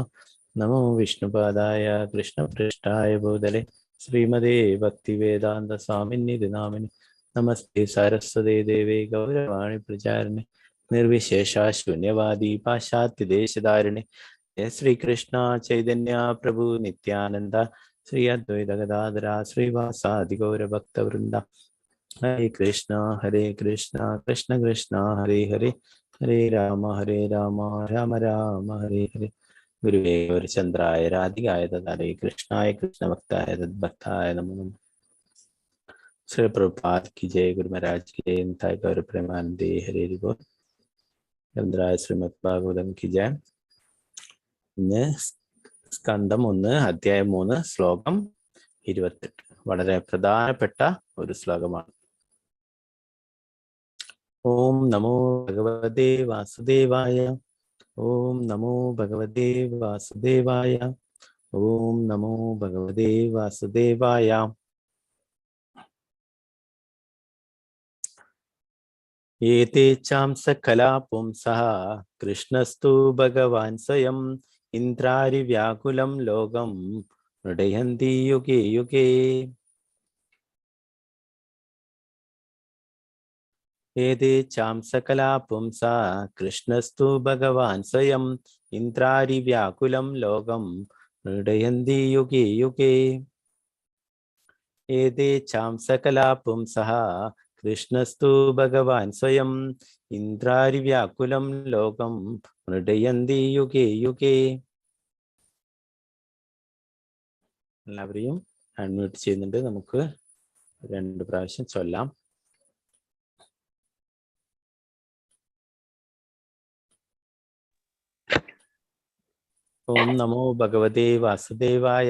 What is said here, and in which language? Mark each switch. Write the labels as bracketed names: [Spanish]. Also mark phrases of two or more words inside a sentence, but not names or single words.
[Sanskrit] नमो विष्णुपादाय कृष्णपृष्ठाय भूतले श्रीमते भक्तिवेदान्त स्वामिन्निधि नामिनि नमस्ते सारस्वते देवे गौरवाणी प्रचारिणे निर्विशेषा शून्यवादी पाश्चात्यदेशधारिणे जय श्री कृष्ण चैतन्य प्रभु नित्यानंद श्री अद्वैत गदाधर श्रीवासादि गौर भक्तवृंद हरे कृष्ण कृष्ण कृष्ण हरे हरे हरे राम राम राम हरे हरे गुरुवे गौरचंद्राय राधिकाय तदारे कृष्णाय कृष्ण भक्ताय तद्भक्ताय नमो नमः। [Hindi] श्री प्रभुपाद की जय। गुरु महाराज की जय। [Bangla] নিতাই গৌর প্রেমানন্দে হরে বোল। [Hindi] ചന്ദ്രായ ശ്രീമദ് ഭാഗവതം की जय। [Malayalam] ഇന്ന് സ്കന്ധം 1 അധ്യായം 3 ശ്ലോകം 28 വളരെ പ്രധാനപ്പെട്ട ഒരു ശ്ലോകമാണ്. [Sanskrit] ഓം നമോ ഭഗവതേ വാസുദേവായ. ഓം നമോ ഭഗവതേ വാസുദേവായ. ഓം നമോ ഭഗവതേ വാസുദേവായ. ഏതേ ചാംസ കലാ പുംസഃ കൃഷ്ണസ്തു ഭഗവാൻ സ്വയം ഇന്ദ്രാരി വ്യാകുലം ലോകം നൃടയന്തി യുഗേ യുഗേ. ഏതേ ചാംസ കലാ പുംസഃ കൃഷ്ണസ്തു ഭഗവാൻ സ്വയം ഇന്ദ്രാരി വ്യാകുലം ലോകം നൃടയന്തി യുഗേ യുഗേ. ഏതേ ചാംസ കലാ പുംസഃ കൃഷ്ണസ്തു ഭഗവാൻ സ്വയം ഇന്ദ്രാരി വ്യാകുലം ലോകം നൃടയന്തി യുഗേ യുഗേ. [Malayalam] എല്ലാവരെയും അൺമ്യൂട്ട് ചെയ്യുന്നുണ്ട്. നമുക്ക് 2 പ്രാവശ്യം ചൊല്ലാം. [Sanskrit] ഓം നമോ ഭഗവതേ വാസുദേവായ.